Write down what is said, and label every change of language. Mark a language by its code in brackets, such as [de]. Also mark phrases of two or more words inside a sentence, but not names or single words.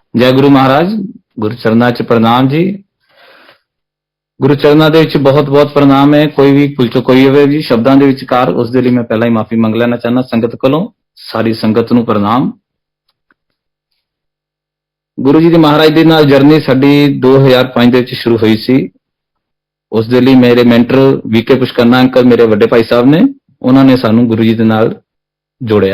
[pa] ਜੈ ਗੁਰੂ ਮਹਾਰਾਜ। ਗੁਰੂ ਚਰਨਾਂ ਚ ਪ੍ਰਣਾਮ ਜੀ। ਗੁਰੂ ਚਰਨਾਂ ਦੇ ਵਿੱਚ ਬਹੁਤ ਬਹੁਤ ਪ੍ਰਣਾਮ ਹੈ। ਕੋਈ ਵੀ ਭੁੱਲ ਚੁੱਕ ਹੋਈ ਹੋਵੇ ਜੀ ਸ਼ਬਦਾਂ ਦੇ ਵਿਚਕਾਰ, ਉਸ ਦੇ ਲਈ ਮੈਂ ਪਹਿਲਾਂ ਹੀ ਮਾਫੀ ਮੰਗ ਲੈਣਾ ਚਾਹੁੰਦਾ ਸੰਗਤ ਕੋਲੋਂ। ਸਾਰੀ ਸੰਗਤ ਨੂੰ ਪ੍ਰਣਾਮ। ਗੁਰੂ ਜੀ ਦੀ ਮਹਾਰਾਜ ਦੇ ਨਾਲ ਜਰਨੀ ਸਾਡੀ 2005 ਦੇ ਵਿੱਚ ਸ਼ੁਰੂ ਹੋਈ ਸੀ। ਉਸ ਦੇ ਲਈ ਮੇਰੇ ਮੈਂਟਰ ਵੀਕੇ ਪੁਸ਼ਕਰਨਾ ਅੰਕਲ, ਮੇਰੇ ਵੱਡੇ ਭਾਈ ਸਾਹਿਬ ਨੇ, ਉਹਨਾਂ ਨੇ ਸਾਨੂੰ ਗੁਰੂ ਜੀ ਦੇ ਨਾਲ ਜੋੜਿਆ।